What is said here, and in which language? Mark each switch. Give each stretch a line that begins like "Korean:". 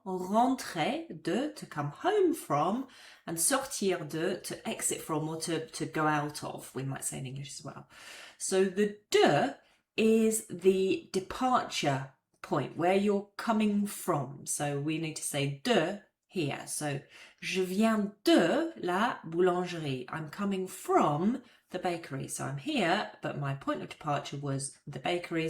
French: Rentrer de,
English: to come home from. And
French: sortir de,
English: to exit from or to go out of, we might say in English as well. So the de is the departure point, where you're coming from. So we need to say de here.
French: So je viens de la boulangerie.
English: I'm coming from the bakery. So I'm here, but my point of departure was the bakery.